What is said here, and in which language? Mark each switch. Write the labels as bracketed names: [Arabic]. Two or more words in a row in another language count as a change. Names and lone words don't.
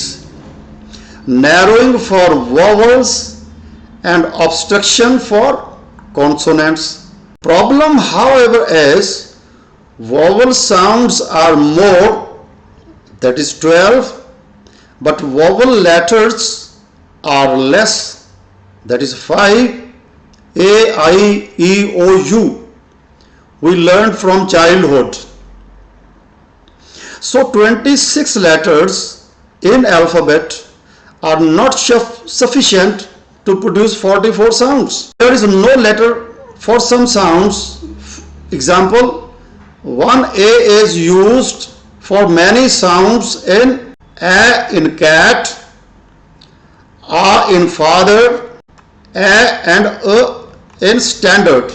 [English] Narrowing for vowels and obstruction for consonants. Problem, however, is vowel sounds are more, that is 12, but vowel letters are less, that is 5, a, I, e, o, u. We learned from childhood. So 26 letters in alphabet are not sufficient to produce 44 sounds. There is no letter for some sounds. Example, one A is used for many sounds in a in cat, a in father, a and in standard.